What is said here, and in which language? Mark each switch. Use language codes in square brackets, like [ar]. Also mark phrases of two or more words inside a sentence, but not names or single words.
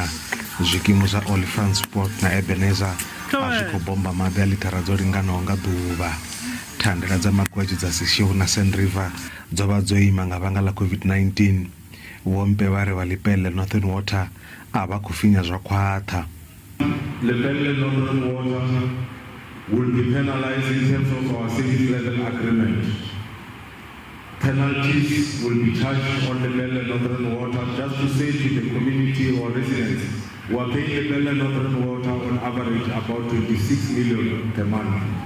[ve] Zwikimu zwa Olifant Sport na Ebenezer a zwi khou bomba maḓi a lithara dzo linganaho nga ḓuvha. Thandela dza magwedzho dza Seshego na Sand River dzo vha dzo ima nga vhanga ḽa COVID-19. Vho Mpe vha ri vha Lepelle Northern Water a vha khou finya zwa khwaṱha. [en] Lepelle Northern Water will be penalized in terms of our service level agreement. Penalties will be charged on Lepelle Northern Water just to say to the community or residents, we are paying Lepelle Northern Water on average about 26 million per month.